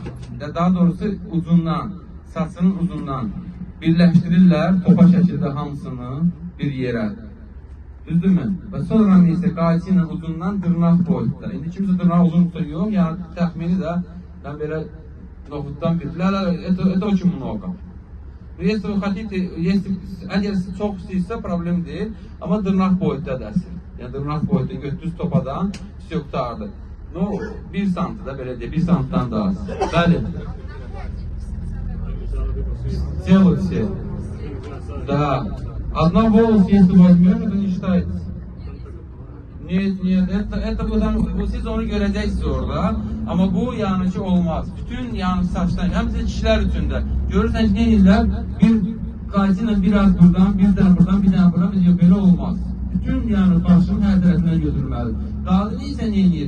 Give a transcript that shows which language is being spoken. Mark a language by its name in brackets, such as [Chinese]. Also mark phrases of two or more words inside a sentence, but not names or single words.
[Azerbaijani] Daha doğrusu uzundan, saçının uzundan birləşdirirlər topa şəkildə hamısını bir yerə. Düzdürmü? Və sonra isə qayçı ilə uzundan dırnaq boyutda. İndi kimsə dırnaq uzunsa yox, yəni təxmini də mən belə noxuddan bir. [Russian] Это очень много. Если вы хотите, [Azerbaijani] əgər çox istəyirsə problem deyil, amma dırnaq boyutda dəsin. Yəni dırnaq boyutda götürüz topadan, все qutardı. No, 1 santim da belə deyək, 1 santimdən daha az. Bəli. [Russian] Делайте. Да. Одна волос, если возьмем, это не считается. Нет, это [Azerbaijani] siz onu görəcəksiniz orada. Amma bu yəni ki olmaz. Bütün yəni saçdan, həmçinin kişilər üçün də. Görürsən ki, nə edirlər? Bir qayçı ilə biraz buradan, bir dənə buradan, bir dənə buradan, biz belə olmaz. Bütün yəni başın hər tərəfindən götürülməli. Qadın isə nə edir?